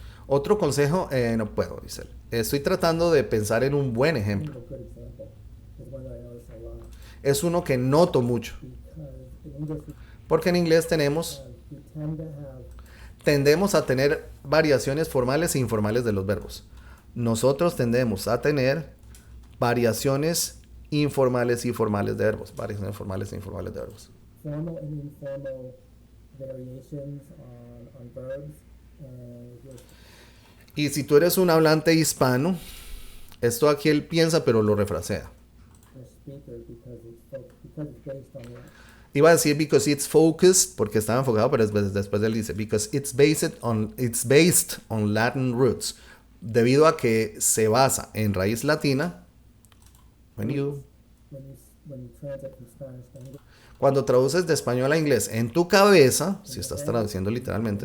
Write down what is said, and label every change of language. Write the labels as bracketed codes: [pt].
[es] Otro consejo, no puedo, dice él. Estoy tratando de pensar en un buen [en] I think [es] ejemplo. [en] a good example is one that I notice a lot, [es] Es uno que noto mucho, [en] because in English [es] porque en inglés tenemos [en] we tend to have [es] tendemos a tener variaciones formales e informales de los verbos. Nosotros tendemos a tener variaciones informales y formales de verbos. Variaciones formales e informales de verbos. [en] formal and informal variations on verbs, with [es] Y si tú eres un hablante hispano, esto aquí él piensa pero lo refrasea. [en] a speaker because it's based on what [es] Iba a decir [en] because it's focused, [es] porque estaba enfocado, pero después él dice [en] because it's based on Latin roots. [es] Debido a que se basa en raíz latina. [en] When you translate from Spanish to English, [es] Cuando traduces de español a inglés en tu cabeza, si estás traduciendo literalmente,